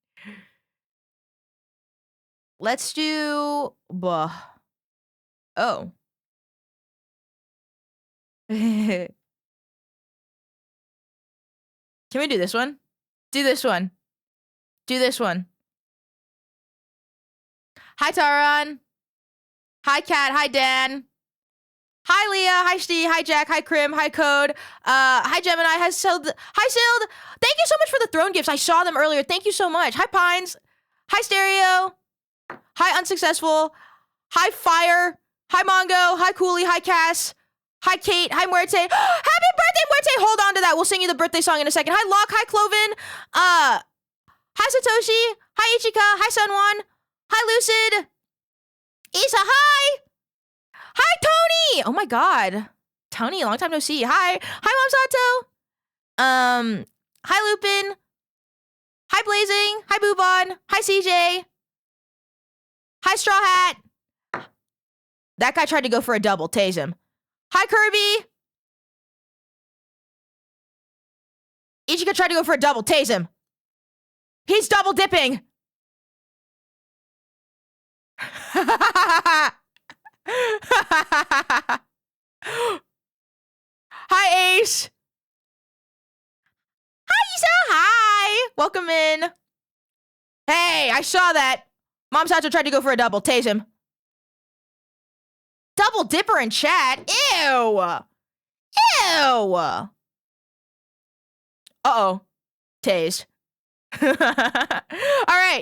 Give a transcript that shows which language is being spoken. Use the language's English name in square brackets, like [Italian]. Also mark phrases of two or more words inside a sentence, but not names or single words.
[English] Let's do... Oh. Can we do this one? Do this one. Do this one. Hi, Taran. Hi, Kat. Hi, Dan. Hi, Leah. Hi, Steve. Hi, Jack. Hi, Krim. Hi, Code. Hi, Gemini. Hi, Sild. Hi, Sild. Thank you so much for the throne gifts. I saw them earlier. Thank you so much. Hi, Pines. Hi, Stereo. Hi, Unsuccessful. Hi, Fire. Hi, Mongo. Hi, Cooley. Hi, Cass. Hi, Kate. Hi, Muerte. Happy birthday, Muerte. Hold on to that. We'll sing you the birthday song in a second. Hi, Locke. Hi, Cloven. Hi, Satoshi. Hi, Ichika. Hi, Sunwan. Hi, Lucid. Isa, hi. Hi, Tony. Oh my God. Tony, long time no see. Hi. Hi, Mom Sato. Hi, Lupin. Hi, Blazing. Hi, Boobon. Hi, CJ. Hi, Straw Hat. That guy tried to go for a double. Tase him. Hi, Kirby. Ichika tried to go for a double. Tase him. He's double dipping. Hi, Ace. Hi, Isa. Hi. Welcome in. Hey, I saw that. Mom Sato tried to go for a double. Tase him. Double dipper in chat. Ew. Ew. Uh-oh. Tased. All right.